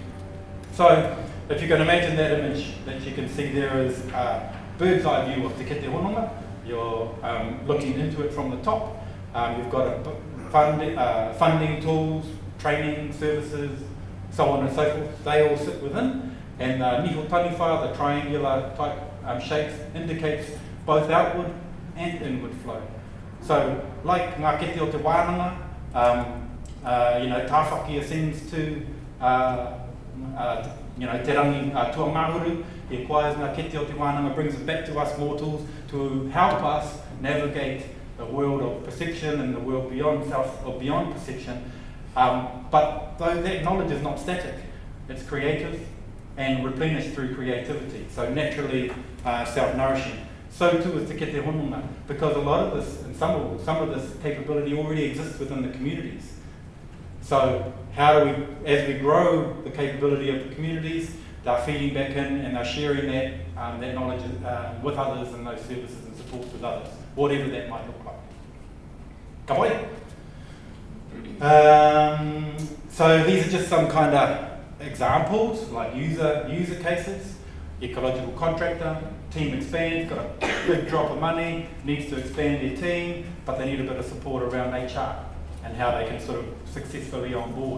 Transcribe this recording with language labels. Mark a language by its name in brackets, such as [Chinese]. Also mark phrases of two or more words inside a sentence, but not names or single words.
[English] So, if you can imagine that image that you can see there is a bird's eye view of Tekete Hononga. You're looking into it from the top. You've got funding tools, training services, so on and so forth. They all sit within, and the [Māori] niho taniwha, [English] the triangular type shapes, indicates both outward and inward flow. So, like [Māori] ngā kete o te wānanga, [English] tāwhaki ascends to [Māori] te rangi tuamahuru, [English] he acquires [Māori] ngā kete o te wānanga, [English] brings it back to us mortals to help us navigate the world of perception and the world beyond self or beyond perception. But though that knowledge is not static, it's creative and replenished through creativity, so naturally self-nourishing. So too is Tekete Hononga, because a lot of this and some of this capability already exists within the communities. So how do we, as we grow the capability of the communities, they're feeding back in and they're sharing that knowledge with others and those services and supports with others, whatever that might look like. [Māori] Ka pai. [English] So these are just some kind of examples, like user cases. Ecological contractor, team expands, got a big drop of money, needs to expand their team, but they need a bit of support around HR and how they can sort of successfully on board.